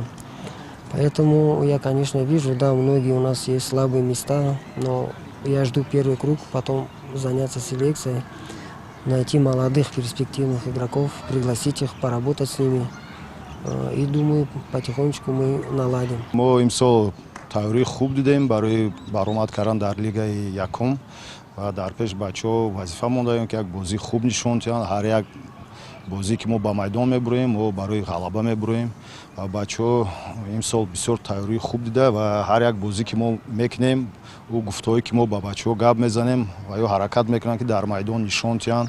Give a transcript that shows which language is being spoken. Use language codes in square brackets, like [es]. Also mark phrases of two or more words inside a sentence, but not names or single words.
[ru] Поэтому я, конечно, вижу, да, многие у нас есть слабые места, но я жду первый круг, потом заняться селекцией, найти молодых перспективных игроков, пригласить их, поработать с ними. И думаю, потихонечку мы наладим. [tg] тайёрии хуб дидем барои баромад кардан дар лигаи якум ва дар пеш бачаҳо вазифа мондаем ки як бозӣ хуб нишон диҳанд. ҳар як бозӣ ки мо ба майдон мебуроем мо барои ғалаба мебуроем ва бачаҳо имсол бисёр тайёрии хуб дида ва ҳар як бозӣ ки мо мекунем ӯ гуфтҳое ки мо ба бачаҳо гап мезанем ва ё ҳаракат мекунанд ки дар майдон нишон диҳанд.